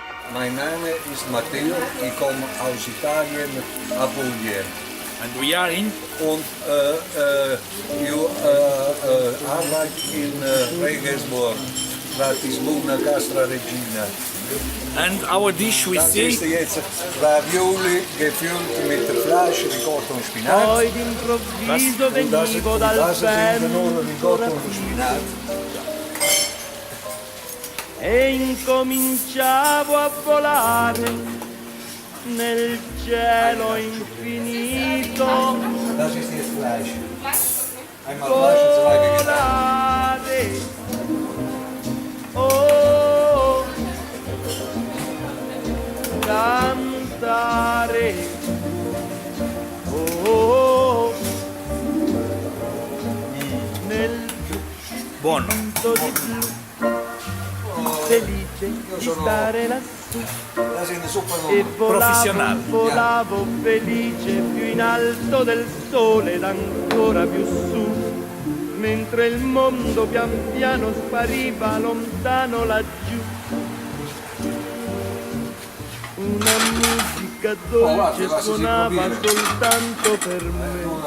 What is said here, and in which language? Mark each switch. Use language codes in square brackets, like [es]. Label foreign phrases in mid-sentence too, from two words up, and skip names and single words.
[de] Mein Name ist Matteo, ich komme aus Italien, Apulien. [en] And we are in? [de] Und io arbeite in Regensburg, Ratisbona, Castra Regina. [en] And our dish we [de] Dann [en] see? [de] siehst du jetzt Ravioli gefüllt mit Fleisch, Ricotta und Spinat. [it] Poi d'improvviso [de] Und das [it] venivo dal [de] sind nur [it] vento [de] Ricotta und Spinat. [it] e incominciavo a volare nel cielo infinito. [de] Das ist jetzt Fleisch. Einmal Fleisch und zwei Vegetarier. [it] Volare, oh, cantare, oh, nel Buono. punto di blu, felice di stare lassù. [de] Das ist eine super [it] E [de] Nummer. Professional. [it] volavo felice più in alto del sole ed ancora più su, mentre il mondo pian piano spariva lontano laggiù. Una musica dolce suonava soltanto per me.